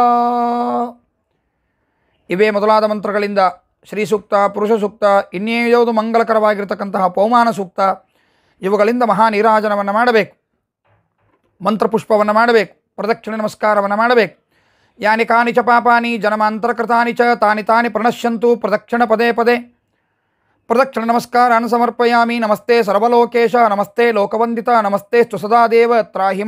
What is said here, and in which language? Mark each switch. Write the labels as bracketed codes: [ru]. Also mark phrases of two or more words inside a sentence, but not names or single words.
[kn] ಇವೇ ಮೊದಲಾದ ಮಂತ್ರಗಳಿಂದ ಶ್ರೀ ಸೂಕ್ತ, ಪುರುಷ ಸೂಕ್ತ, ಇನ್ನೇಯಾವುದು ಮಂಗಲಕರವಾಗಿರ್ತಕ್ಕಂತಹ ಪೌಮಾನ ಸೂಕ್ತ, ಇವುಗಳಿಂದ ಮಹಾನಿರಾಜನವನ್ನು ಮಾಡಬೇಕು. ಮಂತ್ರಪುಷ್ಪವನ್ನು ಮಾಡಬೇಕು. ಪ್ರದಕ್ಷಿಣೆ ನಮಸ್ಕಾರವನ್ನು ಮಾಡಬೇಕು. [sa] ಯಾನಿ ಕಾನಿ ಚ ಪಾಪಾನಿ ಜನಮಾಂತರಕೃತಾನಿ ಚ ತಾನಿ ತಾನಿ ಪ್ರಣಶ್ಯಂತು ಪ್ರದಕ್ಷಿಣ ಪದೇ ಪದೇ. ಪ್ರದಕ್ಷಿಣ ನಮಸ್ಕಾರಾನ್ ಸಮರ್ಪಯಾಮಿ. ನಮಸ್ತೆ ಸರ್ವಲೋಕೇಶ, ನಮಸ್ತೆ ಲೋಕವಂದಿತ, ನಮಸ್ತೆ ಸ್ತು ಸದಾ ದೇವ ತ್ರಾಹಿಮ